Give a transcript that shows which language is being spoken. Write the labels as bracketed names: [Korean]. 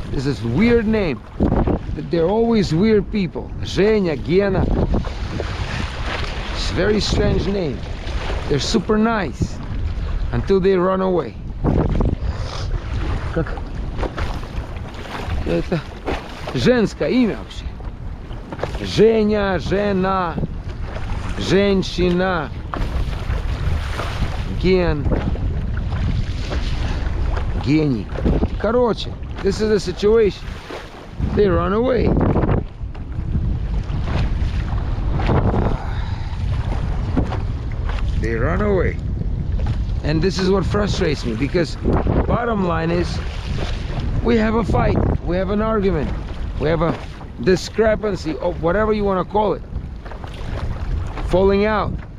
[English] There's this weird name. They're always weird people. Zhenya, Gena. It's a very strange name. They're super nice until they run away. [Russian] Как это женское имя вообще? Женя, жена, женщина, ген, гений. [English] Короче, this is the situation. They run away. They run away. And this is what frustrates me, because bottom line is we have a fight, we have an argument, we have a discrepancy, or whatever you want to call it, falling out.